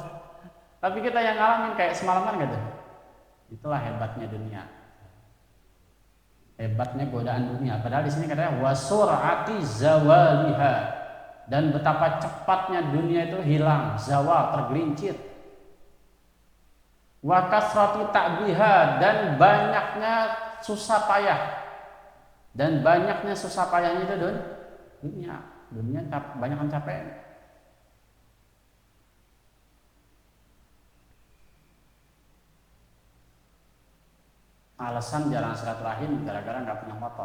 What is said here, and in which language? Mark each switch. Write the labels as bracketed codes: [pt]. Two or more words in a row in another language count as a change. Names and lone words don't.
[id] Tapi kita yang ngalamin kayak semalaman gitu. Itulah hebatnya dunia. Hebatnya godaan dunia. Padahal di sini katanya [ar] وسرعة زوالها, [id] dan betapa cepatnya dunia itu hilang, zawal, tergelincir. [ar] وكثرة تعبها, [id] dan banyaknya susah payah. Dan banyaknya susah payahnya itu dunia banyak capek. Alasan jarang silaturahim gara-gara nggak punya motor.